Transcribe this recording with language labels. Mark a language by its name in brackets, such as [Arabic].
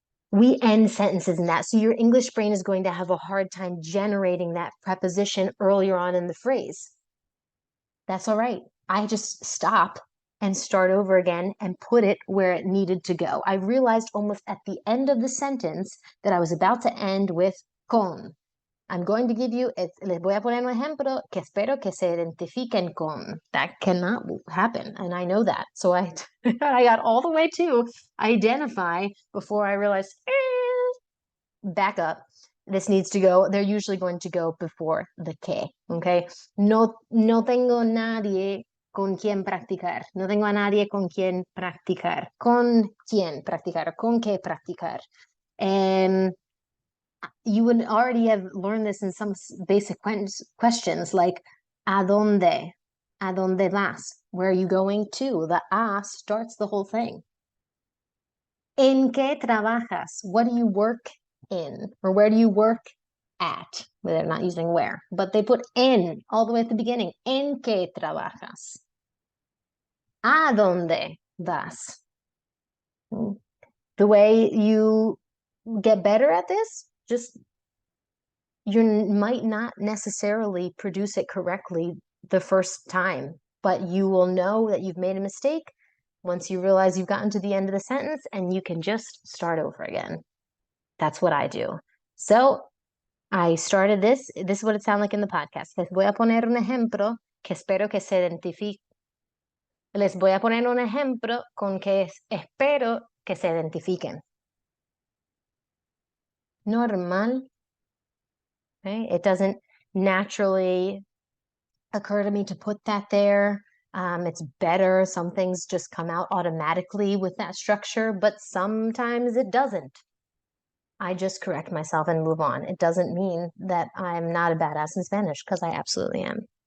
[English] We end sentences in that. So your English brain is going to have a hard time generating that preposition earlier on in the phrase. That's all right. I just stop and start over again and put it where it needed to go. I realized almost at the end of the sentence that I was about to end with con. I'm going to give you, [Spanish] les voy a poner un ejemplo que espero que se identifiquen con. [English] That cannot happen, and I know that. So I got all the way to identify before I realized, back up. This needs to go, they're usually going to go before the que, okay? [Spanish] No tengo nadie con quien practicar. No tengo a nadie con quien practicar. Con quien practicar. Con qué practicar. [English] You would already have learned this in some basic questions like [Spanish] ¿a dónde? ¿A dónde vas? [English] Where are you going to? The a starts the whole thing. [Spanish] ¿En qué trabajas? [English] What do you work in? Or where do you work at? Well, they're not using where, but they put en all the way at the beginning. [Spanish] ¿En qué trabajas? ¿A dónde vas? [English] The way you get better at this, just you might not necessarily produce it correctly the first time, but you will know that you've made a mistake once you realize you've gotten to the end of the sentence and you can just start over again. That's what I do. So I started this. This is what it sounded like in the podcast. [Spanish] Les voy a poner un ejemplo que espero que se identifique. Les voy a poner un ejemplo con que espero que se identifiquen. [English] Normal. Okay? It doesn't naturally occur to me to put that there. It's better. Some things just come out automatically with that structure, but sometimes it doesn't. I just correct myself and move on. It doesn't mean that I'm not a badass in Spanish, because I absolutely am.